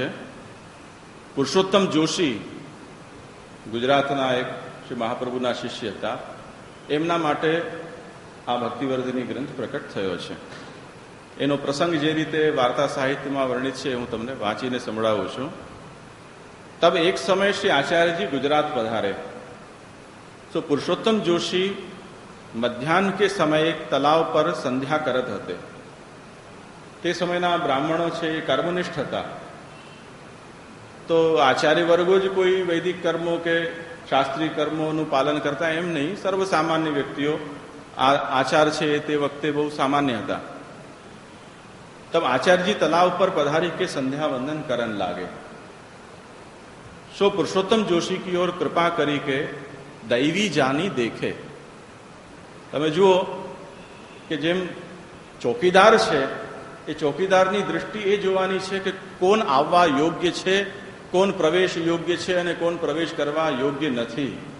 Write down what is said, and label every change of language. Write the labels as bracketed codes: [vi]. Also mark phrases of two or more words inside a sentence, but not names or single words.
[gu] પુરુષોત્તમ જોશી ગુજરાતના એક શ્રી મહાપ્રભુના શિષ્ય હતા, એમના માટે આ ભક્તિવર્ધિની ગ્રંથ પ્રકટ થયો છે. એનો પ્રસંગ જે રીતે વાર્તા સાહિત્યમાં વર્ણિત છે હું તમને વાંચીને સંભળાવું છું. [hi] तब एक समय श्री आचार्यजी गुजरात पधारे तो पुरुषोत्तम जोशी मध्यान्ह के समय एक तलाव पर संध्या करत हते. [gu] તે સમયના બ્રાહ્મણો છે એ કર્મનિષ્ઠ હતા. તો આચાર્ય વર્ગો જ કોઈ વૈદિક કર્મો કે શાસ્ત્રીય કર્મોનું પાલન કરતા એમ નહીં, સર્વસામાન્ય વ્યક્તિઓ આચાર છે તે વખતે બહુ સામાન્ય હતા. [hi] तब आचार्यजी तलाव पर पधारी के संध्या वंदन करन लागे. सो पुरुषोत्तम जोशी की ओर कृपा करी के दैवी जानी देखे. [gu] તમે જુઓ કે જેમ ચોકીદાર છે એ ચોકીદારની દૃષ્ટિ એ જોવાની છે કે કોણ આવવા યોગ્ય છે, કોણ પ્રવેશ યોગ્ય છે અને કોણ પ્રવેશ કરવા યોગ્ય નથી.